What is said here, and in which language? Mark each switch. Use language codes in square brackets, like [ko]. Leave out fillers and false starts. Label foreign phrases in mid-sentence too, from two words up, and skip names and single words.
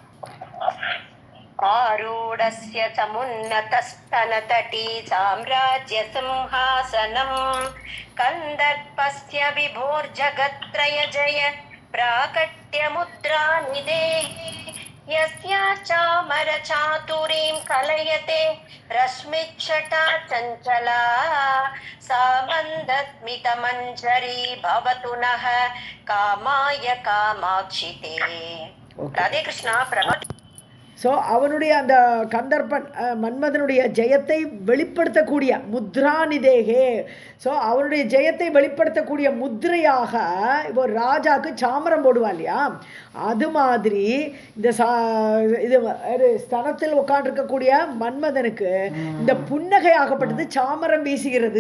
[sa] आरूढस्य समुन्नतस्तनतटी साम्राज्यसिंहासनं कन्दर्पस्य विभोर्जगत्त्रय जय प्राकट्यमुद्रानिधे यस्या चामरचातुरीं कलयते रश्मिच्छटा चञ्चला सा मन्दस्मितमञ्जरी भवतु नः कामाय कामाक्षिते. राधे कृष्णा प्रभु. [ta] ஸோ அவனுடைய அந்த கந்தர்ப்பன் மன்மதனுடைய ஜெயத்தை வெளிப்படுத்தக்கூடிய முத்ராநிதேகே. ஸோ அவனுடைய ஜெயத்தை வெளிப்படுத்தக்கூடிய முத்திரையாக இப்போ ராஜாவுக்கு சாமரம் போடுவா இல்லையா, அது மாதிரி இந்த இது ஸ்தனத்தில் உட்காண்டிருக்கக்கூடிய மன்மதனுக்கு இந்த புன்னகை ஆகப்பட்டது சாமரம் வீசுகிறது.